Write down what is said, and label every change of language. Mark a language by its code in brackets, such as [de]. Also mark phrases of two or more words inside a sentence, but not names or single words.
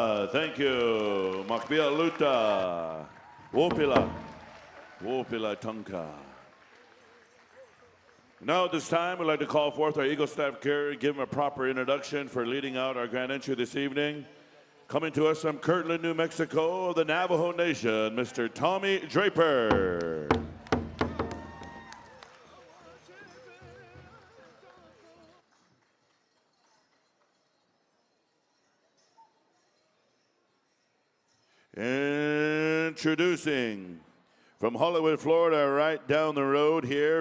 [en] Thank you. [lkt] Makbia Luta. Wopila. Wopila Tonka. [en] Now at this time, we'd like to call forth our Eagle Staff Carrier, give him a proper introduction for leading out our grand entry this evening. Coming to us from Kirtland, New Mexico, the Navajo Nation, Mr. Tommy Draper. Introducing from Hollywood, Florida, right down the road here,